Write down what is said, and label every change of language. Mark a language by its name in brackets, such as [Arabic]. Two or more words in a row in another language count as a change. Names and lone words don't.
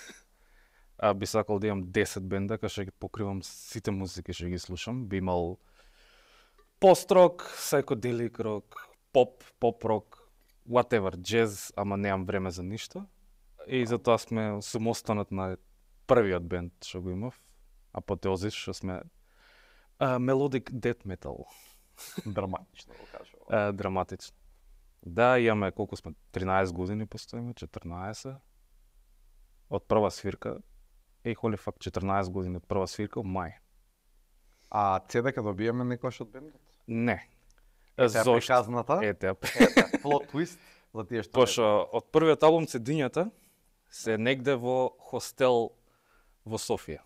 [Macedonian] Би сакал да имам 10 бенда, кај што ги покривам сите музики што ги слушам. Би имал пост-рок, psychedelic рок, поп рок, whatever, джез, ама немам време за ништо. И затоа сум останат на првиот бенд што го имав, Апотеозис, што сме [English] melodic death metal. [Macedonian] Драматично го кажувам. Драматично. Да, имаме колку сме 13 години постоиме, 14. Од прва свирка. [English] Holy fuck, [Macedonian] 14 години од прва свирка во мај. А CD ќе добиеме некојаш од бендот? Не. Зошто? Приказната? Плот твист за тие што. Пошто од првиот албум Цедињата се негде во хостел во Софија.